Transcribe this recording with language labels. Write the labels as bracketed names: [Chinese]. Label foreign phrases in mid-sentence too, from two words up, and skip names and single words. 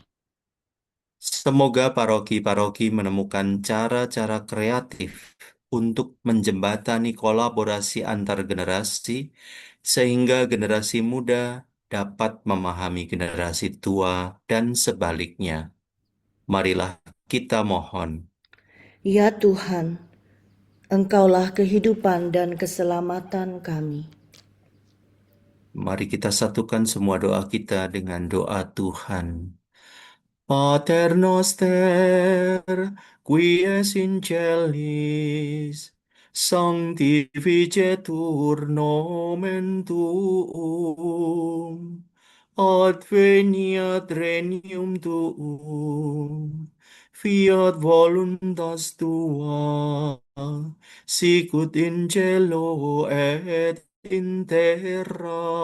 [Indonesian] Semoga paroki-paroki menemukan cara-cara kreatif untuk menjembatani kolaborasi antar generasi, sehingga generasi muda dapat memahami generasi tua dan sebaliknya. Marilah kita mohon. Ya Tuhan, Engkaulah kehidupan dan keselamatan kami. Mari kita satukan semua doa kita dengan doa Tuhan. [Latin] Pater noster, qui es in celis, sanctificetur nomen tuum, adveniat regnum tuum, fiat voluntas tua, sicut in cielo et in terra.